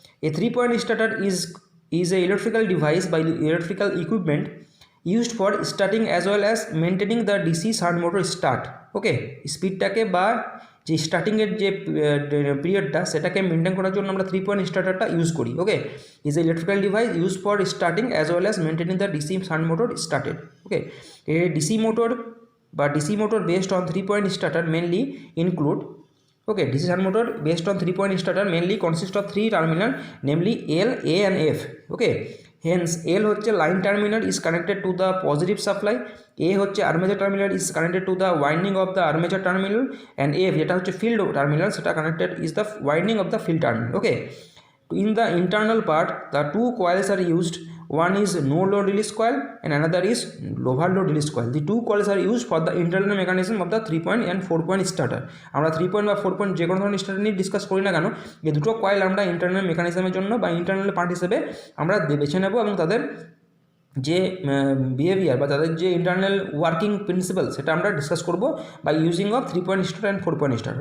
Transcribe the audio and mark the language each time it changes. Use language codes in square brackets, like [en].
[en] A 3 point starter is a electrical device বা electrical equipment used for starting as well as maintaining the DC shunt motor start. [bn] ওকে, স্পিডটাকে বা যে স্টার্টিংয়ের যে পিরিয়ডটা সেটাকে maintain করার জন্য আমরা 3 পয়েন্ট স্টার্টারটা ইউজ করি। [en] Okay, is a electrical device use for starting as well as maintaining the DC shunt motor started. Okay, a DC motor based on 3 point starter mainly include DC shunt motor based on 3 point starter mainly consist of 3 terminal namely L, A and F. Okay, hence L হচ্ছে line terminal is connected to the positive supply, A হচ্ছে armature terminal is connected to the winding of the armature terminal and F যেটা হচ্ছে field terminal সেটা connected is the winding of the field terminal. Okay, in the internal part the 2 coils are used, one is no load release coil and another is overload release coil. The 2 coils are used for the internal mechanism of the 3 point and 4 point starter. [bn] আমরা 3 point বা 4 point যে কোনো ধরনের starter নিয়ে discuss করি না কেন, এই দুটো কয়েল আমরা ইন্টারনাল মেকানিজমের জন্য বা ইন্টারনাল পার্ট হিসেবে আমরা বেছে নেব এবং তাদের যে বিহেভিয়ার বা তাদের যে ইন্টারনাল ওয়ার্কিং প্রিন্সিপাল সেটা আমরা ডিসকাস করব [en] by using of 3 point star [bn] and 4 point star.